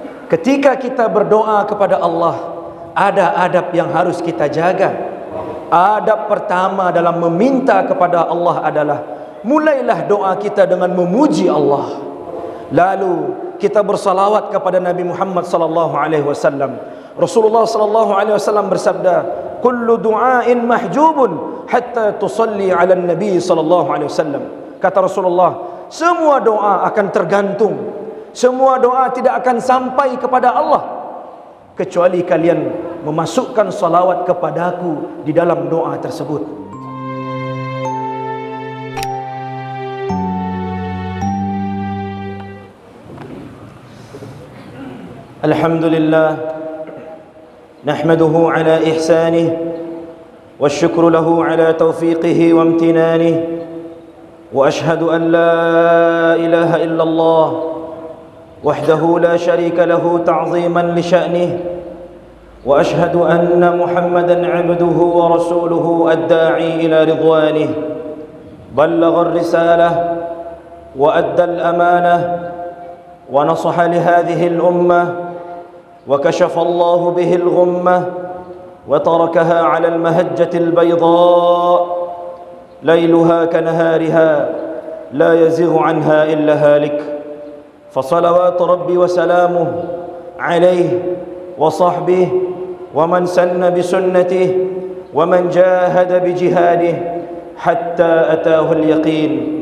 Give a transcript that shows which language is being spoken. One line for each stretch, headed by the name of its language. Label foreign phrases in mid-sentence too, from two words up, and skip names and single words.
Indonesian: Ketika kita berdoa kepada Allah, ada adab yang harus kita jaga. Adab pertama dalam meminta kepada Allah adalah mulailah doa kita dengan memuji Allah. Lalu kita bersalawat kepada Nabi Muhammad
Arabic: صلى الله عليه وسلم. رسول الله صلى الله عليه وسلم bersabda, "كل دعاء محجوب حتى تصلي على النبي صلى الله عليه وسلم."
Indonesian: Kata Rasulullah, semua doa akan tergantung. Semua doa tidak akan sampai kepada Allah kecuali kalian memasukkan salawat kepadaku di dalam doa tersebut.
Arabic: Alhamdulillah, نحمده على إحسانه والشكر له على توفيقه وامتنانه وأشهد أن لا إله إلا الله وحده لا شريك له تعظيما لشأنه وأشهد أن محمدا عبده ورسوله الداعي إلى رضوانه بلغ الرسالة وأدى الأمانة ونصح ل هذه الأمة وكشف الله به الغمة وتركها على المهجة البيضاء ليلها كنهارها لا يزيغ عنها إلا هالك فصلوات ربي وسلامه عليه وصحبه ومن سن بسنته ومن جاهد بجهاده حتى أتاه اليقين.